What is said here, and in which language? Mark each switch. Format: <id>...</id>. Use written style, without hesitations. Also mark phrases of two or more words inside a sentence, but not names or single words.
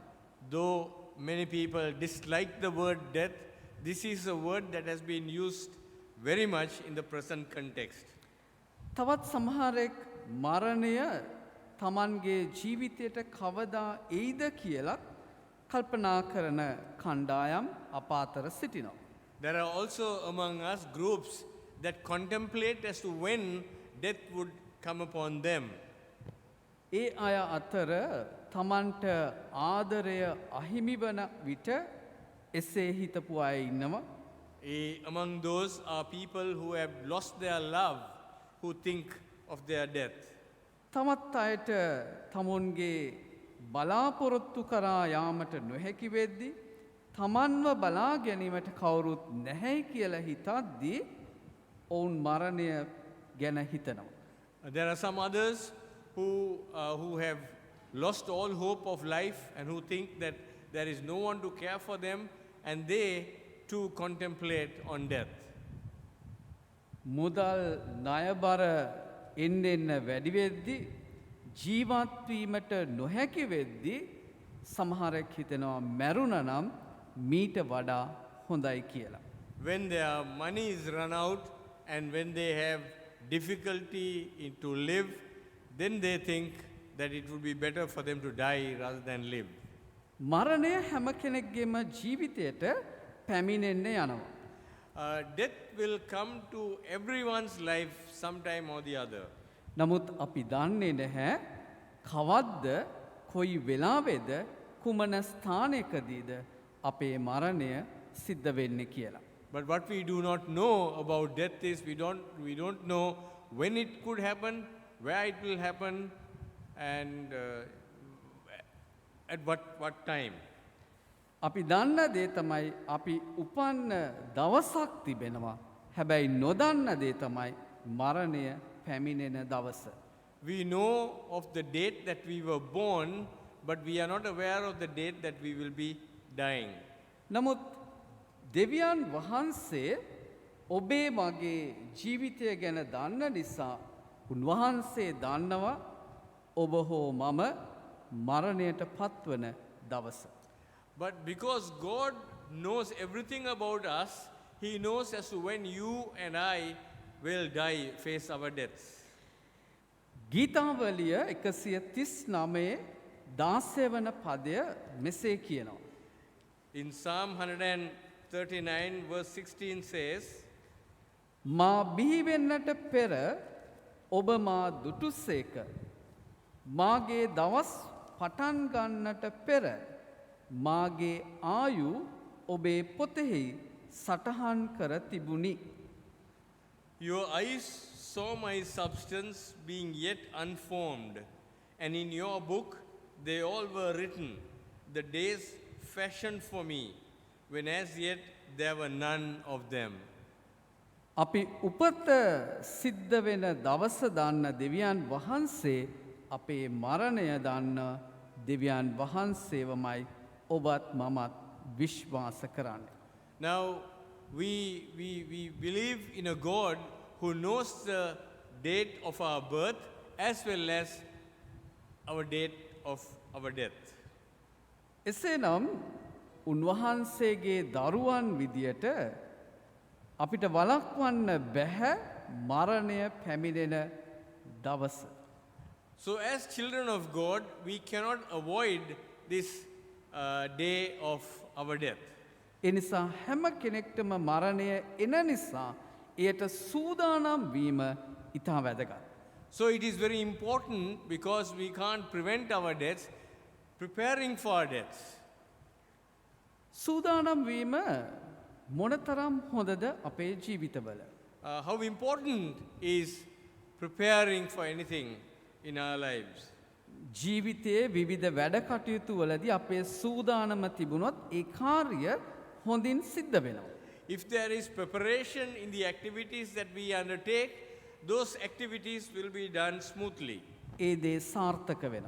<en>Though many people dislike the word death, this is a word that has been used very much in the present context.</en> <si>තවත් සමහරෙක් මරණය තමන්ගේ ජීවිතයට කවදා එයිද කියලත් කල්පනා කරන කණ්ඩායම් අප අතර සිටිනවා.</si> <en>There are also among us groups that contemplate as to when death would come upon them.</en> <si>ඒ අය අතර තමන්ට ආදරය අහිමිවන විට එසේ හිතපු අය ඉන්නවා.</si> <en>Among those are people who have lost their love, who think of their death.</en> <si>තමත් අයට තමුන්ගේ බලාපොරොත්තු කරා යාමට නොහැකි වෙද්දි තමන්ව බලා ගැනීමට කවුරුත් නැහැයි කියලා හිතද්දී ඔවුන් මරණය ගැන හිතනවා.</si> <en>There are some others who have lost all hope of life and who think that there is no one to care for them, and they too contemplate on death.</en> <si>මුදල් ණයබර එන්න වැඩි වෙද්දි ජීවත් වීමට නොහැකි වෙද්දි සමහරෙක් හිතනවා මැරුණා නම් මීට වඩා හොඳයි කියලා.</si> <en>When their money is run out and when they have difficulty to live, then they think that it would be better for them to die rather than live.</en> <si>මරණය හැම කෙනෙක්ගේම ජීවිතයට පැමිණෙන්න යනවා.</si> <en>Death will come to everyone's life sometime or the other.</en> <si>නමුත් අපි දන්නේ නැහැ කවද්ද කොයි වෙලාවේද කුමන ස්ථානයකදීද අපේ මරණය සිද්ධ වෙන්නේ කියලා.</si> <en>But what we do not know about death is we don't know when it could happen, where it will happen, and at what time.</en> <si>අපි දන්න දේ තමයි අපි උපන්න දවසක් තිබෙනවා. හැබැයි නොදන්න දේ තමයි මරණය පැමිණෙන දවස.</si> <en>We know of the date that we were born, but we are not aware of the date that we will be dying.</en> <si>නමුත් දෙවියන් වහන්සේ ඔබේ මගේ ජීවිතය ගැන දන්න නිසා උන්වහන්සේ දන්නවා ඔබ හෝ මම මරණයට පත්වන දවස.</si> <en>But because God knows everything about us, He knows as to when you and I will die, face our deaths.</en> <si>ගීතාවලිය 139 16 වන පදය මෙසේ කියනවා.</si> <en>In Psalm 139 verse 16 says,</en> <si>මා බිහිවෙන්නට පෙර ඔබ මා දුටුසේක. මාගේ දවස් පටන් ගන්නට පෙර මාගේ ආයු ඔබේ පොතෙහි සටහන් කර තිබුණි.</si> <en>Your eyes saw my substance being yet unformed, and in your book they all were written, the days fashioned for me, when as yet there were none of them.</en> <si>අපි උපත සිද්ධ වෙන දවස දන්න දෙවියන් වහන්සේ අපේ මරණය දන්න දෙවියන් වහන්සේවමයි ඔබත් මමත් විශ්වාස කරන්නේ.</si> <en>Now, we believe in a God who knows the date of our birth as well as our date of our death.</en> <si>එසේනම් උන්වහන්සේගේ දරුවන් විදියට අපිට වළක්වන්න බැහැ මරණය පැමිණෙන දවස.</si> <en>So as children of God, we cannot avoid this day of our death.</en> <si>එනිසා හැම කෙනෙක්ටම මරණය එන නිසා එයට සූදානම් වීම ඉතා වැදගත්.</si> <en>So it is very important, because we can't prevent our deaths, preparing for our deaths.</en> <si>සූදානම් වීම මොනතරම් හොඳද අපේ ජීවිතවල.</si> <en>How important is preparing for anything in our lives?</en> <si>ජීවිතයේ විවිධ වැඩ කටයුතු වලදී අපේ සූදානම තිබුණොත් ඒ කාර්ය හොඳින් සිද්ධ වෙනවා.</si> <en>If there is preparation in the activities that we undertake, those activities will be done smoothly.</en> <si>ඒ දේ සාර්ථක වෙනවා.</si>